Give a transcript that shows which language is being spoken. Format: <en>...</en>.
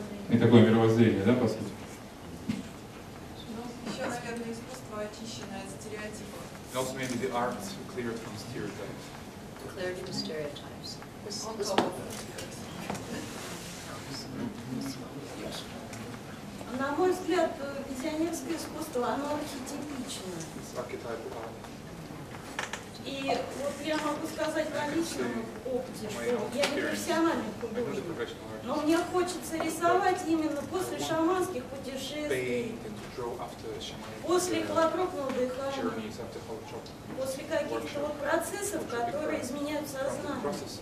<ru>И такое мировоззрение, да, по сути? Еще, наверное, искусство очищенное от стереотипов.</ru> <en>Also maybe the art cleared from stereotypes. Cleared from stereotypes.</en> <ru>На мой взгляд, визионерское искусство, оно архетипично. И вот я могу сказать на личном опыте, что я не профессиональный художник, но мне хочется рисовать именно после шаманских путешествий, после холотропного дыхания, после каких-то вот процессов, которые изменяют сознание.</ru>